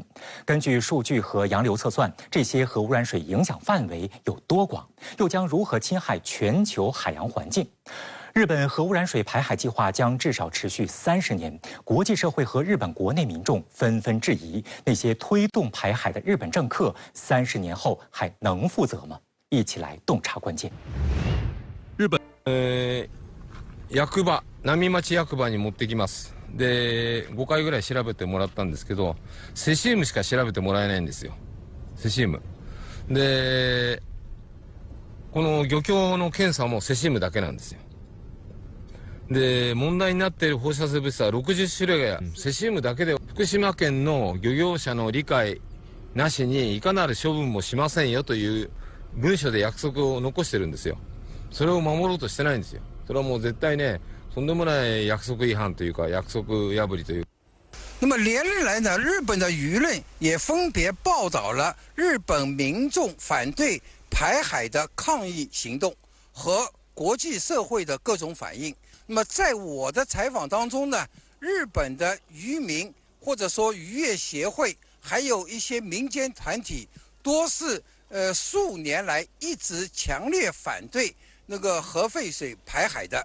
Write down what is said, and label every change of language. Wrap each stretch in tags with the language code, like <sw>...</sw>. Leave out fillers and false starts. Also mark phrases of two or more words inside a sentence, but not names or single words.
<zh>根据数据和洋流测算，这些核污染水影响范围有多广，又将如何侵害全球海洋环境？日本核污染水排海计划将至少持续30年，国际社会和日本国内民众纷纷质疑，那些推动排海的日本政客30年后还能负责吗？一起来洞察关键。</zh> <ja>日本役場浪町役場に持ってきます。で5回ぐらい調べてもらったんですけど、セシウムしか調べてもらえないんですよ。セシウムでこの漁協の検査もセシウムだけなんですよ。で問題になっている放射性物質は60種類がセシウムだけで、福島県の漁業者の理解なしにいかなる処分もしませんよという文書で約束を残してるんですよ。それを守ろうとしてないんですよ。それはもう絶対ね、とんでもない約束違反というか約束破りという。</ja> <zh>那么连日来呢，日本的舆论也分别报道了日本民众反对排海的抗议行动和国际社会的各种反应。那么在我的采访当中呢，日本的渔民或者说渔业协会，还有一些民间团体，多是数年来一直强烈反对那个核废水排海的。</zh>